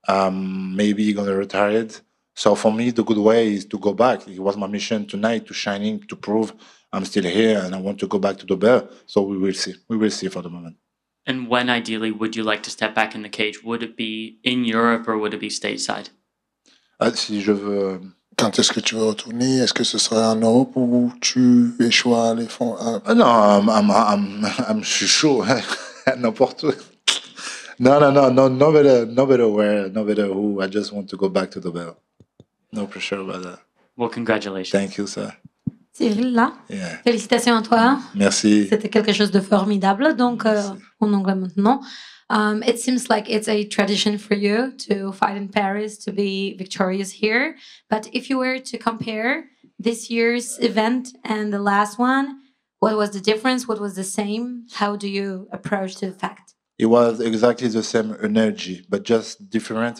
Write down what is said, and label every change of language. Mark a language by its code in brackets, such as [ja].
[en] Maybe you're going to retire it. So for me, the good way is to go back. It was my mission tonight to shining, to prove I'm still here and I want to go back to the belt. So we will see. We will see for the moment. And when ideally would you like to step back in the cage? Would it be in Europe or would it be stateside? [fr] Si je veux... Quand est-ce que tu veux retourner? Est-ce que ce serait en Europe ou tu échoues à les fonds? Non, je suis chaud. N'importe où. [en] No matter where, no matter who. I just want to go back to the belt. No pressure about that. Well, congratulations. Thank you, sir. [fr] Cyril, là, [en] Yeah. [fr] félicitations à toi. Merci. C'était quelque chose de formidable. Donc, en anglais maintenant. [en] It seems like it's a tradition for you to fight in Paris, to be victorious here. But if you were to compare this year's event and the last one, what was the difference? What was the same? How do you approach to the fact? It was exactly the same energy, but just different.